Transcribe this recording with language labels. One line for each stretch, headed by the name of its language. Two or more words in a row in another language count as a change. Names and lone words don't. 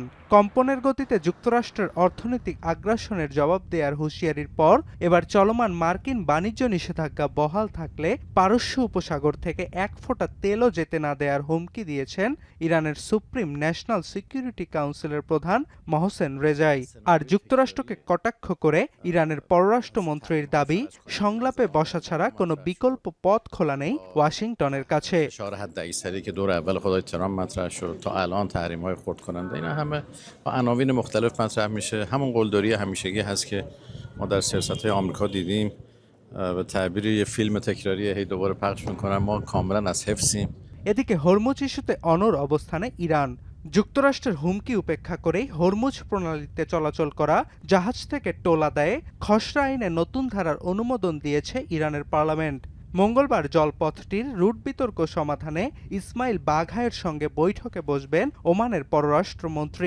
Bangla: কম্পনের গতিতে যুক্তরাষ্ট্রের অর্থনৈতিক আগ্রাসনের জবাব দেওয়ার হুঁশিয়ারির পর এবার চলমান মার্কিন বাণিজ্য নিষেধাজ্ঞা বহাল থাকলে পারস্য উপসাগর থেকে এক ফোঁটা তেলও যেতে না দেওয়ার হুমকি দিয়েছেন ইরানের সুপ্রিম ন্যাশনাল সিকিউরিটি কাউন্সিলের প্রধান মহসেন রেজাই। আর যুক্তরাষ্ট্রকে কটাক্ষ করে ইরানের পররাষ্ট্রমন্ত্রীর দাবি, সংলাপে বসা ছাড়া কোনো বিকল্প পথ খোলা নেই ওয়াশিংটনের কাছে।
Persian: مطرح شد تا الان تحریم‌های خردکننده اینا همه با عناوین مختلف مطرح میشه. همون قلدری همیشگی هست که ما در سیاست‌های آمریکا دیدیم. به تعبیر یه فیلم تکراری هی دوباره پخش می‌کنن. ما کاملا از حفظیم.
Bangla: এদিকে হরমুজ ইস্যুতে অনড় অবস্থানে ইরান। যুক্তরাষ্ট্রের হুমকি উপেক্ষা করেই হরমুজ প্রণালীতে চলাচল করা জাহাজ থেকে টোল আদায়ে খসড়া আইনে নতুন ধারার অনুমোদন দিয়েছে ইরানের পার্লামেন্ট। মঙ্গলবার জলপথটির রুট বিতর্ক সমাধানে ইসমাইল বাঘায়ের সঙ্গে বৈঠকে বসবেন ওমানের পররাষ্ট্রমন্ত্রী।